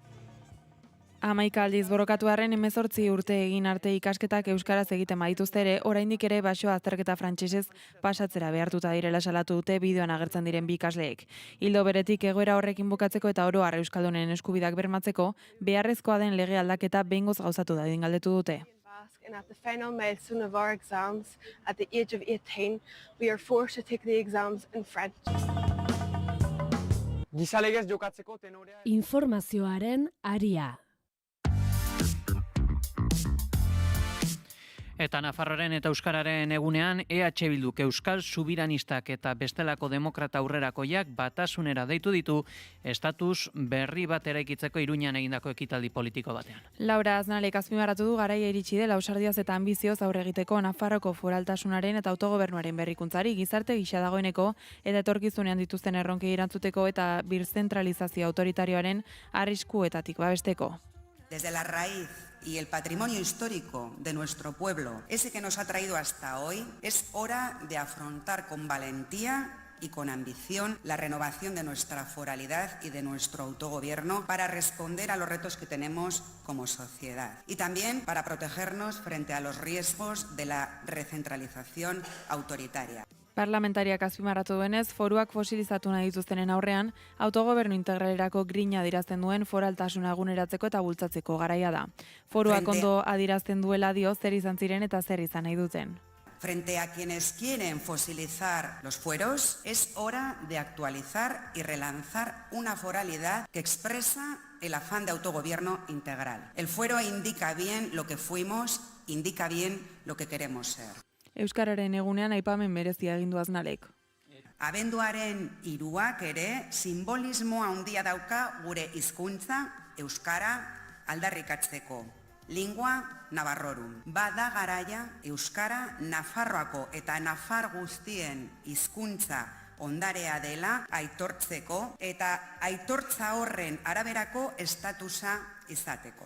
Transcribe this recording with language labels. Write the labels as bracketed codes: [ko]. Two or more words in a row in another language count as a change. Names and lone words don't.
[eu] 11 aldiz borrokatu arren 18 urte egin arte ikasketak euskaraz egiten badituzte ere, oraindik ere baxo azterketa frantsesez pasatzera behartuta direla salatu dute bideoan agertzen diren bi ikasleek. Ildo beretik egoera horrekin bukatzeko eta oro har euskaldunen eskubideak bermatzeko, beharrezkoa den lege aldaketa behingoz gauzatu dadin galdetu dute. [en] And at the final milestone of our exams, at the age of 18, we are forced to take the exams in French. [eu] Gizalegez jokatzeko tenorea... Informazioaren aria. Eta Nafarroaren eta Euskararen egunean EH Bilduk Euskal Subiranistak eta bestelako demokrata aurrerakoiak batasunera deitu ditu estatus berri bat eraikitzeko Iruñan egindako ekitaldi politiko batean. Laura Aznalek azpimarratu du garaia iritsi dela ausardiaz eta anbizioz aurre egiteko Nafarroko foraltasunaren eta autogobernuaren berrikuntzari gizarte gisa dagoeneko eta etorkizunean dituzten erronkei erantzuteko eta birzentralizazio autoritarioaren arriskuetatik babesteko. [es] Desde la raíz y el patrimonio histórico de nuestro pueblo, ese que nos ha traído hasta hoy, es hora de afrontar con valentía y con ambición la renovación de nuestra foralidad y de nuestro autogobierno para responder a los retos que tenemos como sociedad y también para protegernos frente a los riesgos de la recentralización autoritaria. [eu] Parlamentariak azpimarratu duenez, foruak fosilizatu nahi dituztenen aurrean, autogobernu integralerako grina adirazten duen foraltasuna eguneratzeko eta bultzatzeko garaia da. Foruak ondo adirazten duela dio zer izan ziren eta zer izan nahi duten. [es] Frente a quienes quieren fosilizar los fueros, es hora de actualizar y relanzar una foralidad que expresa el afán de autogobierno integral. El fuero indica bien lo que fuimos, indica bien lo que queremos ser. [eu] Euskararen egunean aipamen berezia egin du Aznalek. Abenduaren 3ak ere simbolismo handia dauka gure hizkuntza euskara aldarrikatzeko. [la] Lingua Navarrorum. [eu] Bada garaia euskara Nafarroako eta Nafar guztien hizkuntza ondarea dela aitortzeko eta aitortza horren araberako estatusa izateko.